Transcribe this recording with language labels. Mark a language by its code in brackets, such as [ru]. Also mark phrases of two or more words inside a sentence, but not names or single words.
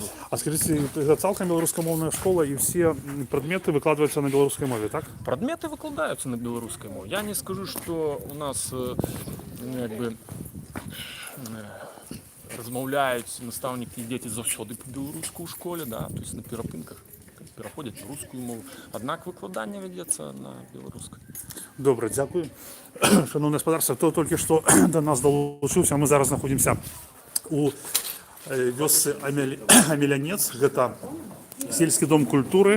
[ru] А скажите, [be] это цалкам беларускамоўная школа, і все прадметы выкладваюцца на беларускай мове, так? Прадметы выкладаюцца на беларускай мове. Я не скажу, што у нас размаўляюць настаўнікі і дзеці заўсёды па-беларуску ў школе, да, [ru] то есть [be] на перапынках. [uk] переходять в русську мову. Однак викладання ведеться на білоруській. Добре, дякую. Шановне господарство, хто тільки що до нас долучився, ми зараз знаходимося [be] у вёсцы Амелянец, гэта сельскі дом культуры.